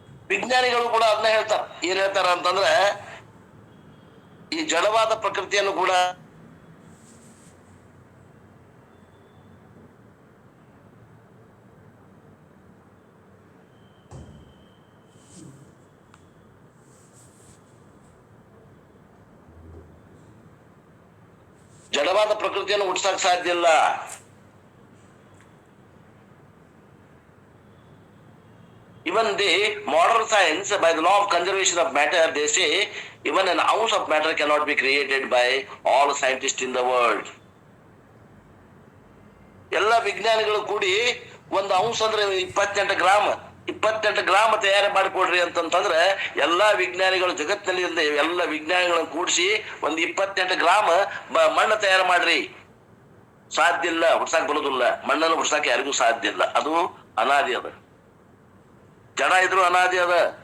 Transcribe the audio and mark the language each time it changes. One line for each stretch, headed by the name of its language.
Kannada: ವಿಜ್ಞಾನಿಗಳು ಕೂಡ ಅದನ್ನ ಹೇಳ್ತಾರ. ಏನ್ ಹೇಳ್ತಾರ ಅಂತಂದ್ರೆ ಈ ಜಡವಾದ ಪ್ರಕೃತಿಯನ್ನು ಕೂಡ ಜಡವಾದ ಪ್ರಕೃತಿಯನ್ನು ಹುಟ್ಸಕ್ ಸಾಧ್ಯ ಇಲ್ಲ.
English: Even the modern science, by the law of conservation of matter, they say even an ounce of matter cannot be created by all scientists in the world.
Kannada: ಎಲ್ಲ ವಿಜ್ಞಾನಿಗಳು ಕೂಡಿ ಒಂದು ಅಂಶ ಅಂದ್ರೆ 28 ಗ್ರಾಮ್ 28 ಗ್ರಾಮ್ ತಯಾರು ಮಾಡಿಕೊಡ್ರಿ ಅಂತಂತಂದ್ರೆ ಎಲ್ಲಾ ವಿಜ್ಞಾನಿಗಳು ಜಗತ್ತಿನಲ್ಲಿ ಎಲ್ಲ ವಿಜ್ಞಾನಿಗಳನ್ನು ಕೂಡಿಸಿ ಒಂದು 28 ಗ್ರಾಮ್ ಮಣ್ಣು ತಯಾರು ಮಾಡ್ರಿ. ಸಾಧ್ಯ ಇಲ್ಲ, ಹುಡ್ಸಾಕ್ ಬರೋದಿಲ್ಲ. ಮಣ್ಣನ್ನು ಹುಡ್ಸಾಕ್ ಯಾರಿಗೂ ಸಾಧ್ಯ ಇಲ್ಲ. ಅದು ಅನಾದಿ ಅದ. ಜಡ ಇದ್ರು ಅನಾದಿ ಅದ.